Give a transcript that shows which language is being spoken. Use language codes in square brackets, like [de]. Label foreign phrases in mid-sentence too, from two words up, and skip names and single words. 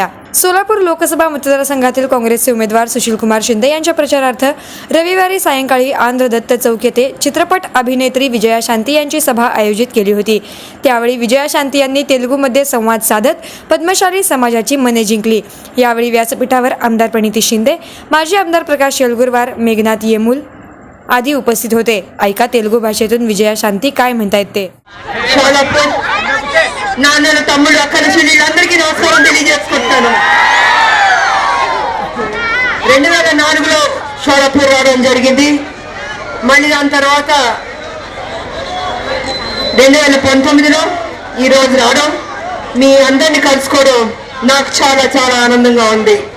[mr] सोलापूर लोकसभा मतदारसंघातील काँग्रेसचे उमेदवार सुशीलकुमार शिंदे यांच्या प्रचारार्थ रविवारी सायंकाळी आंध्र दत्त चौक येथे चित्रपट अभिनेत्री विजयाशांती यांची सभा आयोजित केली होती. त्यावेळी विजयाशांती यांनी तेलुगूमध्ये संवाद साधत पद्मशाली समाजाची मने जिंकली. यावेळी व्यासपीठावर आमदार प्रणिती शिंदे, माजी आमदार प्रकाश येलगुरवार, मेघनाथ येमूल आदी उपस्थित होते. ऐका तेलुगू भाषेतून विजयाशांती काय म्हणतायत ते. [te] నాన్న తమ్ముడు అక్కడ చెల్లెళ్ళందరికీ నమస్కారం తెలియజేసుకుంటాను. 2004లో షోలాపూర్ రావడం జరిగింది. మళ్ళీ దాని తర్వాత 2019లో ఈరోజు రావడం, మీ అందరినీ కలుసుకోవడం నాకు చాలా చాలా ఆనందంగా ఉంది.